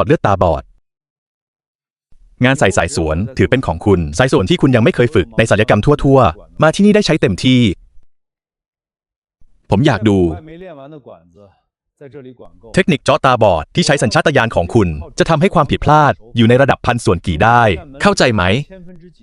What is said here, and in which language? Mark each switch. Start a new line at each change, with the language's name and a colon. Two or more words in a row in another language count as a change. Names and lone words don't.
Thai: เลือดตาบอด งานใส่สายสวนถือเป็นของคุณ สายสวนที่คุณยังไม่เคยฝึกในศัลยกรรมทั่วๆ มาที่นี่ได้ใช้เต็มที่ ผมอยากดู
Chinese: 还没练完的管子在这里管够
Thai: เทคนิคเจาะตาบอดที่ใช้สัญชาตญาณของคุณ จะทำให้ความผิดพลาดอยู่ในระดับพันส่วนกี่ได้ เข้าใจไหม
Chinese: 千分之几